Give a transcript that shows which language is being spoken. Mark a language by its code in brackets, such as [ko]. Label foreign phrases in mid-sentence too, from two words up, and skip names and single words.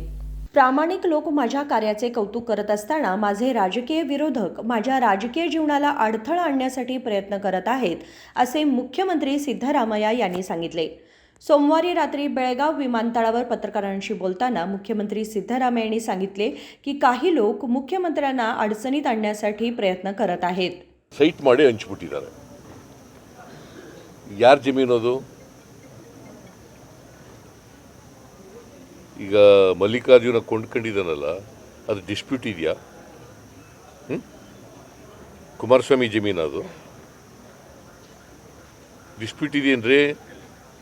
[mr] प्रामाणिक लोक माझ्या कार्याचे कौतुक करत असताना माझे राजकीय विरोधक माझ्या राजकीय जीवनाला अडथळा आणण्यासाठी प्रयत्न करत आहेत, असे मुख्यमंत्री सिद्धरामय्या यांनी सांगितले. सोमवारी रात्री बेळगाव विमानतळावर पत्रकारांशी बोलताना मुख्यमंत्री सिद्धरामय्या यांनी सांगितले की काही लोक मुख्यमंत्र्यांना अडचणीत आणण्यासाठी प्रयत्न करत आहेत. [kn] ಸೈಟ್ ಮಾಡಿ ಹಂಚಿಬಿಟ್ಟಿದ್ದಾರೆ. ಯಾರ ಜಮೀನು ಅದು? ಈಗ ಮಲ್ಲಿಕಾರ್ಜುನ ಕೊಂಡ್ಕೊಂಡಿದ್ದಾನಲ್ಲ, ಅದು ಡಿಸ್ಪ್ಯೂಟ್ ಇದೆಯಾ? ಕುಮಾರಸ್ವಾಮಿ ಜಮೀನು ಅದು ಡಿಸ್ಪ್ಯೂಟ್ ಇದೆಯೇನ್ರಿ?